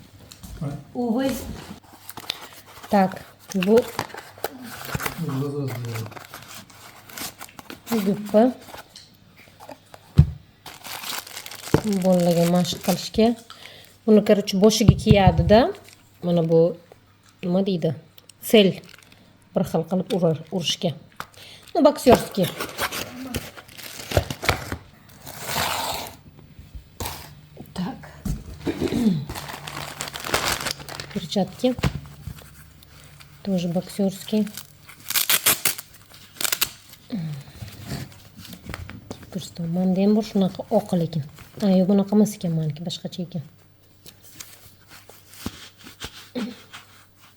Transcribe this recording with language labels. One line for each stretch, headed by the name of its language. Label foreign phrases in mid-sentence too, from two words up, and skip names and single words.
Uzbek: Так, bu do'ppi. Bolalarga mashq qilishga. Buni короче boshiga kiyadi-da. Mana bu nima deydi? Sel. Bir xil qilib urishga.
Russian: Ну, боксёрский. Перчатки тоже боксерские.
Uzbek: Ko'rsataman. Menda ham bor shunaqa oq lekin. Yo'q, bunaqa emas ekan meniki, boshqacha ekan.